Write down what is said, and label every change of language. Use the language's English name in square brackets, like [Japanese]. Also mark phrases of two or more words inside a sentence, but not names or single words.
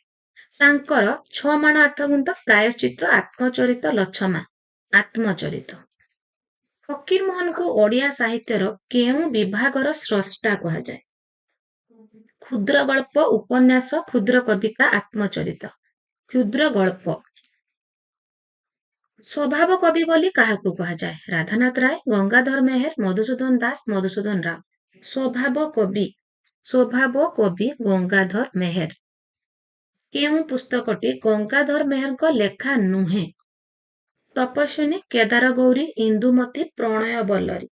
[Odia] ତାଙ୍କର 6 ମାଣ 8 ଗୁଣ୍ଠ, ପ୍ରାୟଶ୍ଚିତ, ଆତ୍ମଚରିତ, ଲଛମା। ଆତ୍ମଚରିତ। ଫକୀର ମୋହନଙ୍କୁ ଓଡ଼ିଆ ସାହିତ୍ୟର କେଉଁ ବିଭାଗର ସ୍ରଷ୍ଟା କୁହାଯାଏ? କ୍ଷୁଦ୍ର ଗଳ୍ପ, ଉପନ୍ୟାସ, କ୍ଷୁଦ୍ର କବିତା, ଆତ୍ମଚରିତ। କ୍ଷୁଦ୍ର ଗଳ୍ପ। ସ୍ୱଭାବ କବି ବୋଲି କାହାକୁ କୁହାଯାଏ? राधानाथ राय, गंगाधर मेहेर, मधुसूदन दास, मधुसूदन राव। ସ୍ୱଭାବ କବି, ସ୍ୱଭାବ କବି गंगाधर मेहेर। କେଉଁ ପୁସ୍ତକଟି ଗଙ୍ଗାଧର ମେହେରଙ୍କ ଲେଖା ନୁହେଁ? ତପସ୍ୱିନୀ, କେଦାର ଗୌରୀ, ଇନ୍ଦୁମତୀ, ପ୍ରଣୟ ବଲ୍ଲରୀ।